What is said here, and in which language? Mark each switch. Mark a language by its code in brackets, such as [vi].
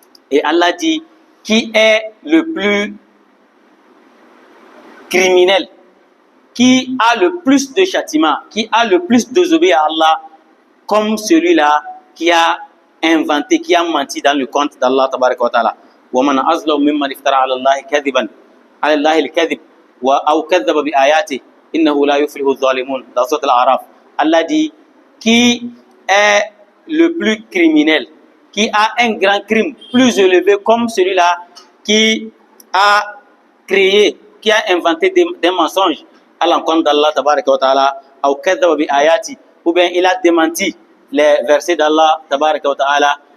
[fr] Et Allah dit, qui est le plus criminel, qui a le plus de châtiment, qui a le plus désobéi à Allah, comme celui-là qui a inventé, qui a menti dans le compte d'Allah tabaraka wa ta'ala. [ar] وَمَنْ أَظْلَمُ مِمَّنِ افْتَرَى عَلَى اللَّهِ كَذِبًا على الله الكذب أو كذب بآياته إنه لا يفلح الظالمون. [fr] Dans sourate Al-A'raf, Allah dit, qui est le plus criminel, qui a un grand crime plus élevé comme celui-là qui a créé, qui a inventé des mensonges à l'encontre d'Allah tabaraka wa ta'ala, [ar] أو كذب بآياته, [fr] ou bien il a démenti les versets d'Allah tabaraka wa ta'ala.